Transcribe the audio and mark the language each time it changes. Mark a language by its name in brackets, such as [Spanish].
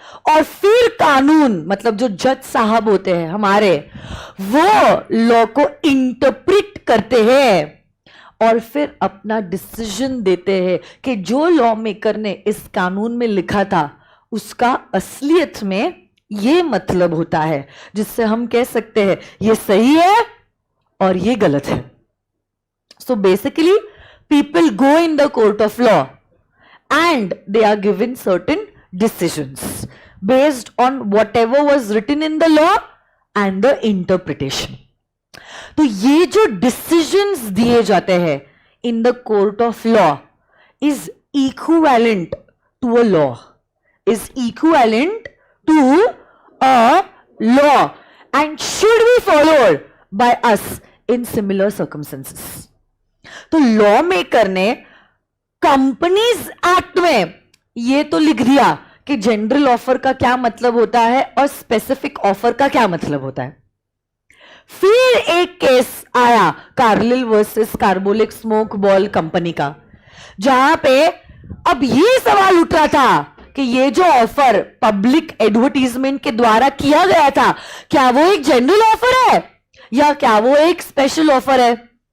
[Hindi] और फिर कानून मतलब जो जज साहब होते हैं हमारे, वो लॉ को इंटरप्रेट करते हैं और फिर अपना डिसीजन देते हैं कि जो लॉ मेकर ने इस कानून में लिखा था उसका असलियत में ये मतलब होता है, जिससे हम कह सकते हैं ये सही है और ये गलत है। [English] So basically people go in the court of law and they are given certain decisions based on whatever was written in the law and the interpretation. [Hindi] तो ये जो decisions दिए जाते हैं [English] in the court of law is equivalent to a law, is equivalent to a law and should be followed by us in similar circumstances. [Hindi] तो law maker ने companies act में ये तो लिख दिया कि जनरल ऑफर का क्या मतलब होता है और स्पेसिफिक ऑफर का क्या मतलब होता है। फिर एक केस आया Carlill versus carbolic smoke ball company का, जहां पे अब ये सवाल उठ रहा था कि ये जो ऑफर पब्लिक एडवर्टीजमेंट के द्वारा किया गया था, क्या वो एक जनरल ऑफर है या क्या वो एक स्पेशल ऑफर है।